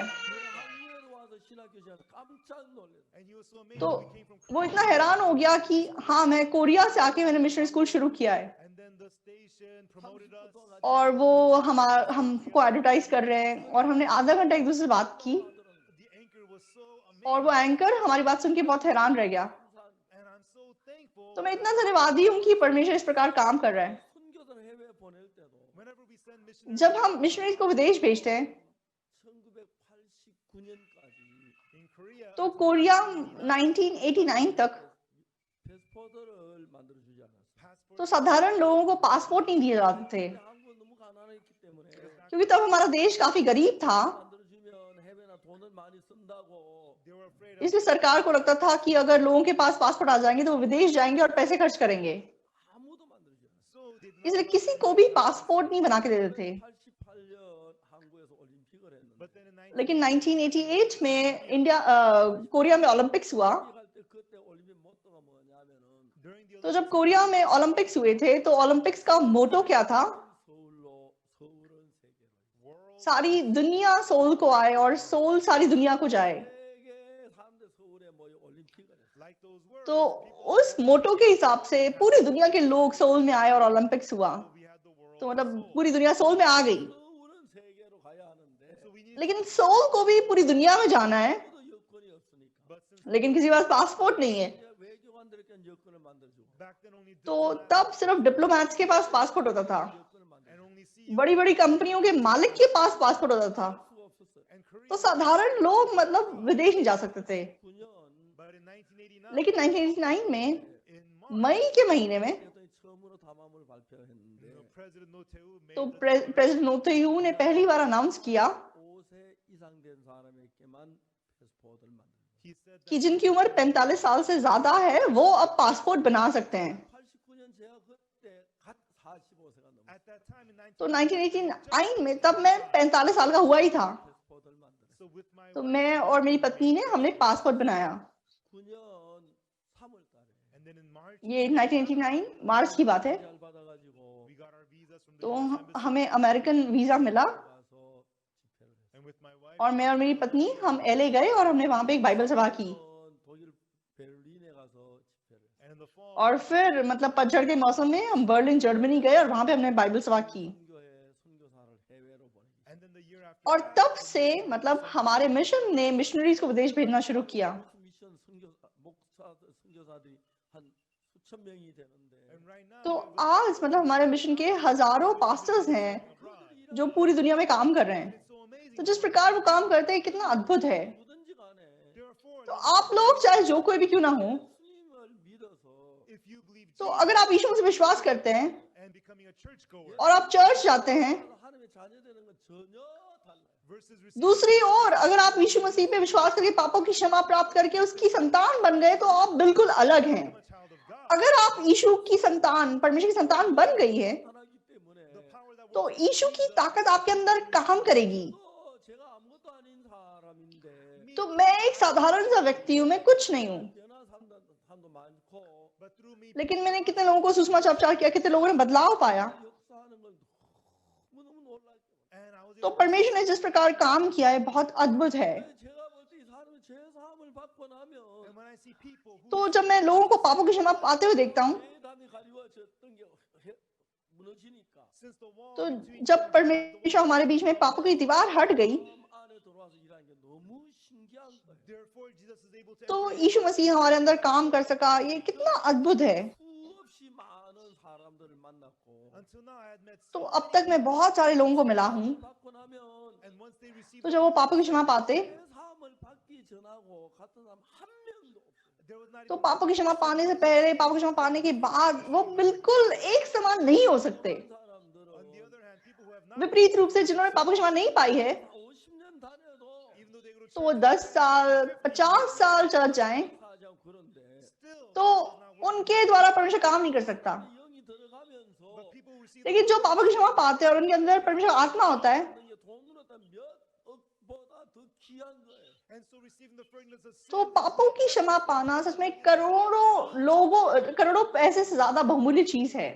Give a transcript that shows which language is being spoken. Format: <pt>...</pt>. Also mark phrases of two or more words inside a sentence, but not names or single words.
<ko>한국에도 와서 신학교시간 깜짝 놀랐어요.</ko> <en>and he was so amazed</en> <hi>तो</hi> <en>we came from</en> <hi>वो इतना हैरान हो गया कि हाँ, मैं कोरिया से आके मैंने</hi> <en>missionary school</en> <hi>शुरू किया है,</hi> <en>and then the station promoted us</en> <hi>और वो हमको एडवर्टाइज कर रहे हैं, और हमने आधा घंटा एक दूसरे से बात की,</hi> <en>the anchor was so</en> <hi>और वो</hi> <en>amazing</en> <hi>एंकर हमारी बात सुन के बहुत हैरान रह गया।</hi> <en>and I'm so thankful</en> <hi>तो मैं इतना धन्यवादी हूँ कि परमेश्वर इस प्रकार काम कर रहा है।</hi> <ko>선교사를 해외 보낼 때도</ko> <en>whenever we send missionaries</en> <hi>जब हम मिशनरीज को विदेश भेजते हैं,</hi> <ko>1989년까지</ko> <en>in Korea</en> <hi>तो कोरिया 1989 तक</hi> <ko>패스포드를 만들어 주지 않았어요.</ko> <en>passport</en> <hi>तो साधारण लोगों को पासपोर्ट नहीं दिए जाते थे,</hi> <ko>근데 한국은 너무 가난했기 때문에</ko> <hi>क्योंकि तब हमारा देश काफी गरीब था।</hi> <ko>만들어 주면 해외나 돈을 많이 쓴다고</ko> <en>they were afraid of</en> <hi>इसलिए सरकार को लगता था कि अगर लोगों के पास पासपोर्ट आ जाएंगे तो वो विदेश जाएंगे और पैसे खर्च करेंगे,</hi> <ko>아무도 만들어 주지 않았어요.</ko> <en>so they did not</en> <hi>इसलिए किसी को भी पासपोर्ट नहीं बना के देते थे।</hi> <ko>88년 한국에서 올림픽을 했는데</ko> <en>but then in</en> <hi>लेकिन 1988 में कोरिया में ओलंपिक्स हुआ।</hi> <ko>갈때 그때 올림픽 모토가 뭐냐면은</ko> <en>during the</en> <hi>तो जब कोरिया में ओलंपिक्स हुए थे, तो ओलंपिक्स का मोटो क्या था?</hi> <ko>서울로 서울은 세계로</ko> <en>world</en> <hi>सारी दुनिया सोल को आए और सोल सारी दुनिया को जाए।</hi> <ko>세계 사람들 서울에 모여 올림픽을 했어요.</ko> <en>like those words</en> <hi>तो उस मोटो के हिसाब से पूरी दुनिया के लोग सोल में आए और ओलंपिक्स हुआ।</hi> <en>we had the world</en> <hi>तो</hi> <en>of</en> <hi>मतलब</hi> <en>soul.</en> <hi>पूरी दुनिया सोल में आ गई,</hi> <ko>서울은 세계로 가야 하는데</ko> <en>so we need</en> <hi>लेकिन सोल को भी पूरी दुनिया में जाना है,</hi> <ko>아무도 여건이 없으니까</ko> <en>but since</en> <hi>लेकिन किसी के पास पासपोर्ट नहीं है।</hi> <ko>이제 외교관들에게 여건을 만들어주고</ko> <en>back then only</en> <hi>तो</hi> <en>diplomats</en> <hi>तब सिर्फ डिप्लोमैट्स के पास पासपोर्ट होता था,</hi> <ko>여건을 만들어</ko> <en>and only CEOs</en> <hi>बड़ी बड़ी कंपनियों के मालिक के पास पासपोर्ट होता था।</hi> <ko>수가 없었어요.</ko> <en>and Korea</en> <hi>तो साधारण लोग मतलब विदेश नहीं जा सकते थे।</hi> <ko>9년</ko> <en>but in 1989</en> <hi>लेकिन 1989 में</hi> <en>in March</en> <hi>मई के महीने में</hi> <ko>그랬더니 처음으로 담화문을 발표했는데</ko> <en>President Notehu made</en> <hi>तो</hi> <en>the declaration</en> <hi>प्रेसिडेंट नोतेयू ने पहली बार अनाउंस किया</hi> <ko>5세 이상 된 사람에게만 패스포드를 만들어요.</ko> <en>he said</en> <hi>कि</hi> <en>that</en> <hi>जिनकी उम्र 45 साल से ज्यादा है वो अब पासपोर्ट बना सकते हैं।</hi> <ko>89년 제가 그때 갓 45세가 넘었어요.</ko> <en>at that time in</en> <hi>तो</hi> <en>19</en> <hi>1989 में तब मैं 45 साल का हुआ ही था।</hi> <ko>패스포드를 만들었어요.</ko> <en>so with my</en> <hi>तो</hi> <en>wife,</en> <hi>मैं और मेरी पत्नी ने हमने पासपोर्ट बनाया।</hi> <ko>9년 3월 달에</ko> <en>and then in March</en> <hi>ये 1989 मार्च की बात है।</hi> <ko>잘 받아가지고</ko> <en>we got our visas from the</en> <hi>तो</hi> <en>US embassy</en> <hi>हमें अमेरिकन वीजा मिला</hi> <ko>가서 집회를 했어요.</ko> <en>with my wife,</en> <hi>और मैं और मेरी पत्नी हम LA गए और हमने वहां पे एक बाइबल सभा की।</hi> <ko>독일 베를린에 가서 집회를 했어요.</ko> <en>and in the fall,</en> <hi>और फिर मतलब पतझड़ के मौसम में हम बर्लिन जर्मनी गए और वहां पे हमने बाइबल सभा की।</hi> <ko>선교회 선교사를 해외로 보내기</ko> <en>and then the year after</en> <hi>और</hi> <en>that,</en> <hi>तब से मतलब हमारे मिशन ने मिशनरीज को विदेश भेजना शुरू किया।</hi> <ko>미션 선교사들이 한 수천 명이 되는데</ko> <en>and right now,</en> <hi>तो</hi> <en>we have</en> <hi>आज मतलब हमारे मिशन के हजारों पास्टर्स हैं</hi> <en>abroad.</en> <hi>जो पूरी दुनिया में काम कर रहे हैं।</hi> <en>It's so amazing.</en> <hi>तो जिस प्रकार वो काम करते हैं कितना अद्भुत है।</hi> <ko>누구든지 간에</ko> <en>Therefore,</en> <hi>तो आप लोग चाहे जो कोई भी क्यों ना हो,</hi> <ko>예수님을 믿어서</ko> <en>if you believe</en> <hi>तो</hi> <en>Jesus</en> <hi>अगर आप यीशु मसीह पे विश्वास करते हैं</hi> <en>and becoming a churchgoer</en> <hi>और आप चर्च जाते हैं,</hi> <ko>하나님의 자녀 되는 건 전혀 달라요.</ko> <en>versus receiving</en> <hi>दूसरी ओर अगर आप यीशु मसीह पे विश्वास करके पापों की क्षमा प्राप्त करके उसकी संतान बन गए तो आप बिल्कुल अलग हैं।</hi> <en>a child of God,</en> <hi>अगर आप यीशु की संतान, परमेश्वर की संतान बन गई है,</hi> <ko>나타나기 때문에</ko> <en>the power that</en> <hi>तो</hi> <en>works</en> <hi>यीशु की ताकत आपके अंदर काम करेगी।</hi> <ko>또 제가 아무것도 아닌 사람인데</ko> <hi>तो मैं एक साधारण सा व्यक्ति हूँ, मैं कुछ नहीं हूँ,</hi> <ko>변화 사람도 많고</ko> <en>but through me,</en> <hi>लेकिन मैंने कितने लोगों को सुसमाचार किया, कितने लोगों ने बदलाव पाया।</hi> <ko>역사하는 걸 너무너무 놀랄 때</ko> <en>and I was</en> <hi>तो</hi> <en>able to</en> <hi>परमेश्वर ने जिस प्रकार काम किया है बहुत अद्भुत है।</hi> <ko>제가 볼 때 이 사람이 죄 사함을 받고 나면</ko> <en>and when I see people who</en> <hi>तो जब मैं लोगों को पापों की क्षमा पाते हुए देखता हूँ,</hi> <ko>죄 담이 가리워졌던 게 무너지니까</ko> <en>since the wall</en> <hi>तो</hi> <en>between</en> <hi>जब</hi> <en>them,</en> <hi>परमेश्वर हमारे बीच में पापों की दीवार हट गई,</hi> <ko>마음 안에 들어와서 일하는 게 너무 신기한 거예요.</ko> <en>therefore Jesus is able to</en> <hi>तो</hi> <en>enter</en> <hi>यीशु मसीह हमारे अंदर काम कर सका। ये कितना अद्भुत है।</hi> <ko>수없이 많은 사람들을 만났고</ko> <en>until now I had met</en> <hi>तो</hi> <en>so</en> <hi>अब तक मैं बहुत सारे लोगों को मिला हूँ।</hi> <ko>받고 나면</ko> <en>and once they receive</en> <hi>तो जब वो पापों की क्षमा पाते,</hi> <ko>죄 사함을 받기 전하고 같은 사람 한 명도 없어요.</ko> <en>there was not</en> <hi>तो</hi> <en>even</en> <hi>पापों की क्षमा पाने से पहले, पापों की क्षमा पाने के बाद वो बिल्कुल एक समान नहीं हो सकते।</hi> <ko>그런 사람들은</ko> <en>on the other hand people who have not</en> <hi>विपरीत रूप से जिन्होंने पापों की क्षमा नहीं पाई है,</hi> <ko>50년 다녀도</ko> <en>even though they go to</en> <hi>तो वो</hi> <en>church</en> <hi>10 साल, 50 साल चर्च जाएं,</hi> <ko>사지 않고 그런데</ko> <en>still</en> <hi>तो</hi> <en>God does not work.</en> <hi>उनके द्वारा परमेश्वर काम नहीं कर सकता।</hi> <ko>영이 들어가면서</ko> <en>But people who receive</en> <hi>लेकिन जो पापों की क्षमा पाते हैं और उनके अंदर परमेश्वर का आत्मा होता है,</hi> <ko>게 돈으로 몇 억보다 더 귀한 거예요.</ko> <en>and so receiving the fragrance of sin</en> <hi>तो पापों की क्षमा पाना सच में करोड़ों लोगों, करोड़ों पैसे से ज्यादा बहुमूल्य चीज है।</hi>